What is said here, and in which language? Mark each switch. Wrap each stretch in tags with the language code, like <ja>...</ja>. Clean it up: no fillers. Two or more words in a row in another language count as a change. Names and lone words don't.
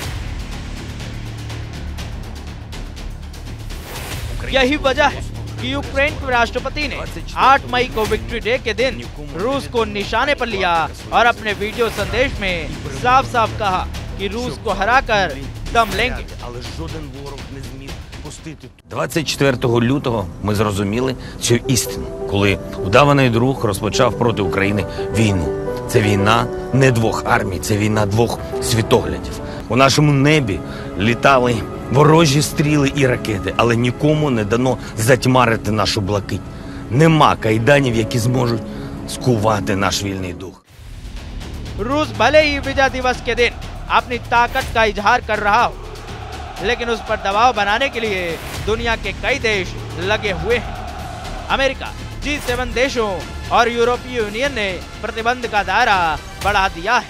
<hi>यही वजह है कि यूक्रेन के राष्ट्रपति ने 8 मई को विक्ट्री डे के दिन रूस को निशाने पर लिया और अपने वीडियो संदेश में साफ साफ कहा कि रूस को हराकर दम लेंगे।</hi> <uk>24 лютого ми зрозуміли цю істину, коли удаваний друг розпочав проти України війну. Це війна не двох армій, це війна двох світоглядів. У нашому небі літали ворожі стріли і ракети, але нікому не дано затьмарити нашу блакить. Нема кайданів, які зможуть скувати наш вільний дух.</uk> <hi>रूस भले ही विजय दिवस के दिन अपनी ताकत का इजहार कर रहा हो, लेकिन उस पर दबाव बनाने के लिए दुनिया के कई देश लगे हुए हैं। अमेरिका, G7 देशों और यूरोपीय यूनियन ने प्रतिबंध का दायरा बढ़ा दिया है।</hi>